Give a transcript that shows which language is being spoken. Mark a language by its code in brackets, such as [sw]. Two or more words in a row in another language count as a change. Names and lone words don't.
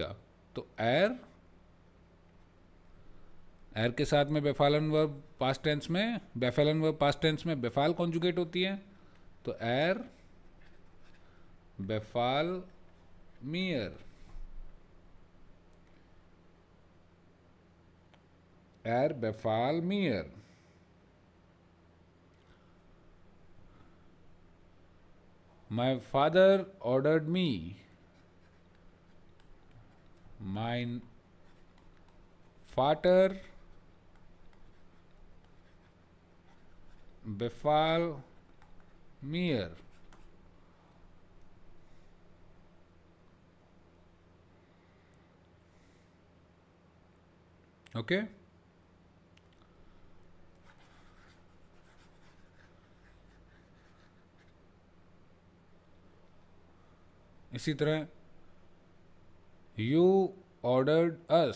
[hi] तो एर, एर के साथ में बेफालन [en] verb past tense [hi] में, बेफालन [en] verb past tense [hi] में बेफाल कॉन्जुगेट होती है। [de] तो Er befahl mir, er befahl mir. [en] My father ordered me. [de] Mein Vater befahl mir. [hi] ओके, इसी तरह [en] you ordered us.